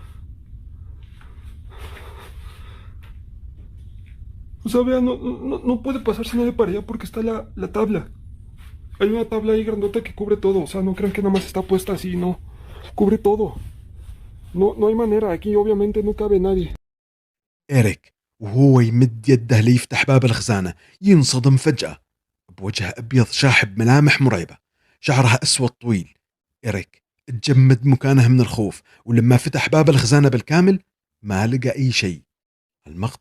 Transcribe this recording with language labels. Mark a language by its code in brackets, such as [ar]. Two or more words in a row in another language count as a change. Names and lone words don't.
[es] O sea, vean, no puede pasarse nadie para allá porque está la tabla. Hay una tabla ahí grandota que cubre todo. O sea, no crean que nada más está puesta así, no. Cubre todo. No hay manera. Aquí obviamente no cabe nadie. [ar] إيريك وهو يمد يده ليفتح باب الخزانة ينصدم فجأة بوجه أبيض شاحب ملامح مرعبة، شعرها أسود طويل. إيريك تجمد مكانه من الخوف، ولما فتح باب الخزانة بالكامل ما لقى أي شيء.